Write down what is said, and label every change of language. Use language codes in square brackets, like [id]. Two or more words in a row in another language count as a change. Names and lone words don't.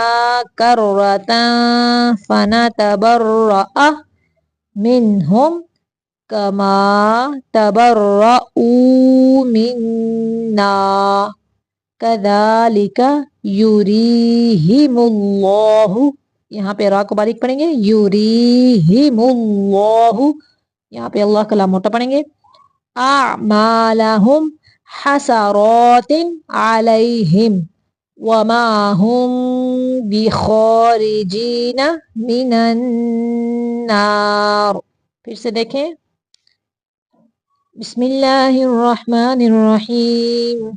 [ar] كرة فنتبرأ منهم كما تبرءوا منا كذلك يريهم الله, [ur] یہاں پہ را کو باریک پڑھیں گے. [ar] يريهم الله, [ur] یہاں پہ اللہ کا لام موٹا پڑھیں گے. [ar] أعمالهم حسرات عليهم, وما هم بخارجین من النار. [ur] پھر سے دیکھیں. [ar] بسم اللہ الرحمن الرحیم.